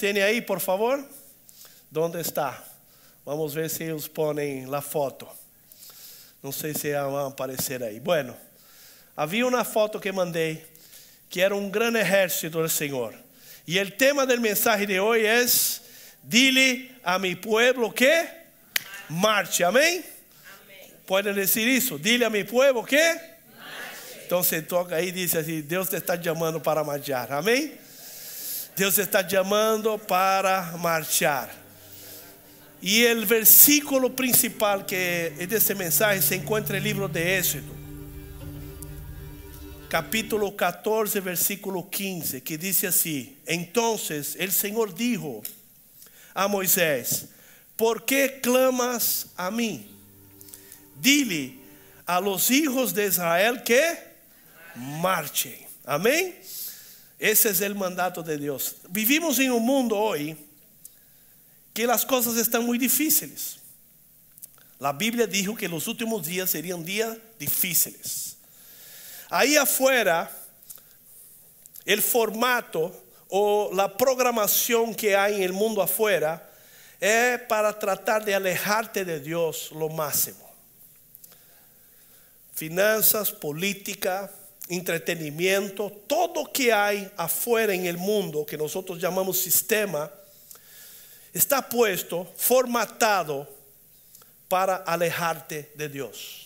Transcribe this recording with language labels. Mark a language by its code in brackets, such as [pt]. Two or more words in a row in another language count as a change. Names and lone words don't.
[pt] Tem aí, por favor? Onde está? Vamos ver se eles põem a foto. Não sei se vão aparecer aí. [es] Bueno, havia [pt] uma foto que mandei, que era um grande exército do Senhor. E o tema da mensagem de hoje é: [es] dile a mi pueblo que marche. [pt] Amém? Podem dizer isso? [es] Dile a mi pueblo que marche. [pt] Então você toca aí e diz assim: Deus te está chamando para marchar. Amém? Deus te está chamando para marchar. E o versículo principal que é dessa mensagem se encontra no livro de Éxodo, capítulo 14, versículo 15, que diz assim: [es] Entonces el Senhor dijo a Moisés: ¿Por qué clamas a mí? Dile a los hijos de Israel que marchen. [pt] Amém? Esse é o mandato de Deus. Vivimos em um mundo hoje que as coisas estão muito difíceis. A Bíblia dijo que os últimos dias seriam dias difíceis. Aí afuera, o formato ou a programação que há em [es] el mundo afuera [pt] é para tratar de alejarte de Deus [es] lo máximo. Finanças, política, entretenimiento, todo [pt] que há [es] afuera en el mundo, que nosotros llamamos sistema, está puesto, formatado para alejarte de Dios.